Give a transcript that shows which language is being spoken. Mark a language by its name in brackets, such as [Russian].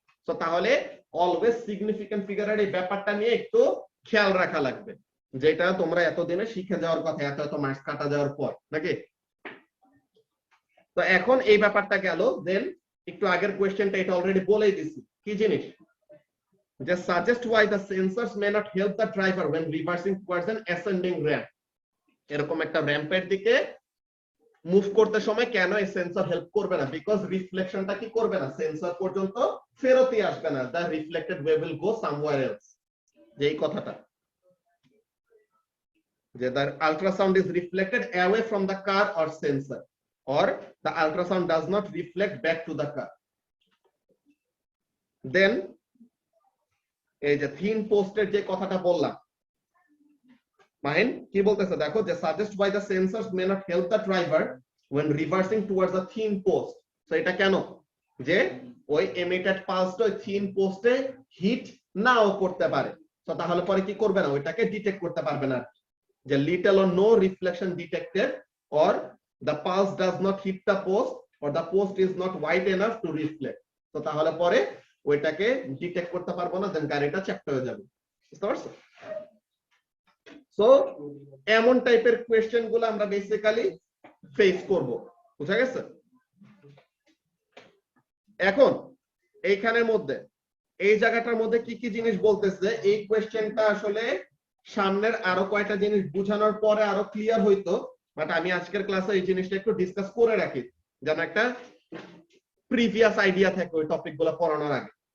[Bangla] তো তাহলে always significant ফিগারের এই ব্যাপারটা নিয়ে একটু খেয়াল রাখা লাগবে, যেটা তোমরা এতদিনে শিখে যাওয়ার কথা, এত মার্কস কাটা যাওয়ার পর, নাকি? তো এখন এই ব্যাপারটা গেল। দেন একটু আগের কোশ্চেনটা এটা অলরেডি বলেই দিছি, কি জিনিস? [English] যে suggest why the sensors may not help the driver when reversing towards an ascending ramp। [Bangla] এরকম একটা র্যাম্পের দিকে মুভ করতে সময় কেন এই সেন্সর হেল্প করবে না? বিকজ রিফ্লেকশনটা কি করবে না, সেন্সর পর্যন্ত ফেরতই আসবে না। [English] the reflected wave will go somewhere else। [Bangla] যেই কথাটা, যে [English] the ultrasound is reflected away from the car or sensor, or the ultrasound does not reflect back to the car। then [Bangla] এই যে থিন পোস্টের যে কথাটা বললাম, মাহিন কি বলতেছে দেখো, যে [English] suggest why the sensors may not help the driver when reversing towards the thin post। [Bangla] তো এটা কেন? যে ওই emitted pulse ওই থিন পোস্টে হিট নাও করতে পারে। তো তাহলে পরে কি করবে না, ওইটাকে ডিটেক্ট করতে পারবে না। [English] যে little or no reflection detected, or the pulse does not hit the post, or the post is not wide enough to reflect। [Bangla] তো তাহলে পরে ওইটাকে ডিটেক্ট করতে পারবো না, দেন গাড়িটা চ্যাপ্ট হয়ে যাবে। বুঝতে পারছো? সো এমন টাইপের কোশ্চেন গুলো আমরা বেসিক্যালি ফেস করব। বুঝা গেছে? এখন এইখানের মধ্যে এই জায়গাটার মধ্যে কি কি জিনিস বলতেছে, এই কোশ্চেনটা আসলে সামনের আরো কয়টা জিনিস বোঝানোর পরে আরো ক্লিয়ার হইতো, বাট আমি আজকের ক্লাসে এই জিনিসটা একটু ডিসকাস করে রাখি, যেন একটা প্রিভিয়াস আইডিয়া থাকে ওই টপিক গুলো পড়ানোর আগে।